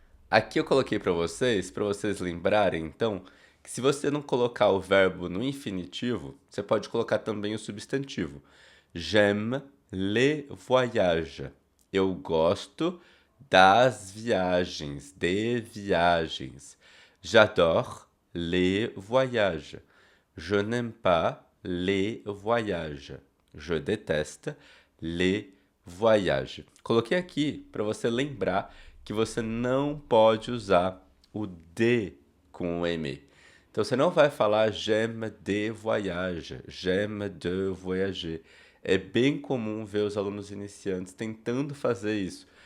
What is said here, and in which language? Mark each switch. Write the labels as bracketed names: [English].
[Portuguese] Aqui eu coloquei para vocês lembrarem, então, que se você não colocar o verbo no infinitivo, você pode colocar também o substantivo. [French] J'aime les voyages. [Portuguese] Eu gosto das viagens, de viagens. [French] J'adore les voyages. Je n'aime pas les voyages. Je déteste les voyages. [Portuguese] Coloquei aqui para você lembrar que você não pode usar o de com o aimer. Então você não vai falar [French] j'aime de voyage, j'aime de voyager. [Portuguese] É bem comum ver os alunos iniciantes tentando fazer isso.